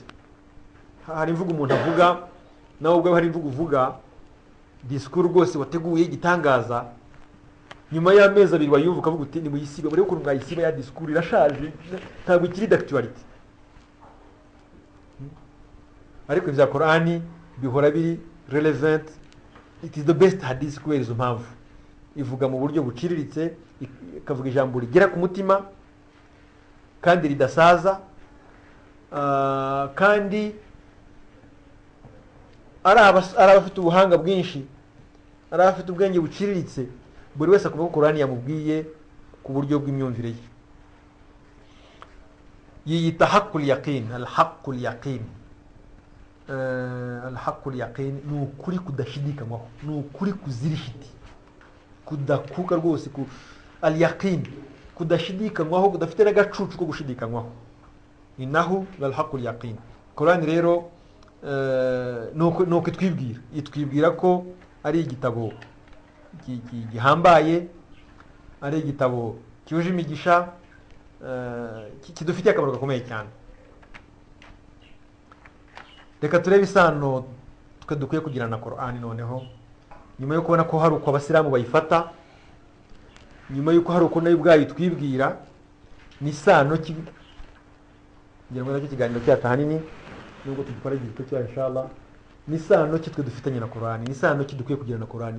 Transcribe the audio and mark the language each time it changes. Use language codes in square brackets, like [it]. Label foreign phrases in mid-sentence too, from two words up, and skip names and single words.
[rw] Hari imvugo umuntu avuga, nawe ubwo hari imvugo uvuga, discours rwose wateguye igitangaza, nyuma y'amezi abiri wayumva ukavuga uti ni muyisiba, bari ukuntu mwayisiba ya disikuru irashaje ntabwo ikiri [fr] d'actualité. [rw] Ariko ibya Qur'ani bihora biri relevant. [en] It is the best hadith [rw] kubera izo mpamvu. Ivuga mu buryo buciriritse, ikavuga ijambo rigera ku mutima kandi ridasaza, kandi ari abafite ubuhanga bwinshi, ari abafite ubwenge buciriritse, buri wese akumva ko Qur'ani yamubwiye ku buryo bw'imyumvire ye. [ar] Yiyita حق اليقين، الحق اليقين. الحق اليقين [rw] ni ukuri kudashidikanywaho, ni ukuri kuzirishiti, kudakuka rwose, al-yaqin kudashidikanywaho, kudafite n'agacucu ko gushidikanywaho. [ar] إنه الحق اليقين. [rw] Qur'ani rero nuko itwibwira ko ari igitabo gihambaye, ari igitabo cyuje imigisha, kidufitiye akamaro gakomeye cyane. Reka turebe isano twe dukwiye kugirana na Qur'ani noneho, nyuma yo kubona ko hari uko abasilamu bayifata, nyuma yuko hari uko nayo ubwayo twibwira, ni isano ngira ngo nacyo kiganiro cyacu hanini nubwo tugikora igihe cyo inshallah, ni isano twe dufitanye na Qur'ani, ni isano dukwiye kugirana na Qur'ani.